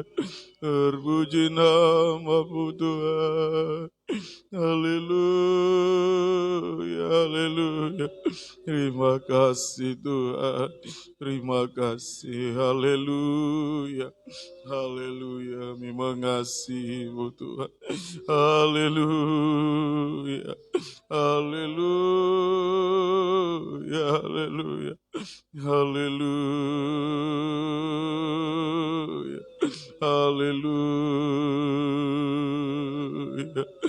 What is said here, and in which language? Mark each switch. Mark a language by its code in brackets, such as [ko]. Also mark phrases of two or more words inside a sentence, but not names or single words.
[id] Terpuji nama-Mu Tuhan. Haleluya, haleluya. Terima kasih Tuhan. Terima kasih. Haleluya. Haleluya. Kami mengasihi-Mu Tuhan. Haleluya. Haleluya. Haleluya. Haleluya. Haleluya.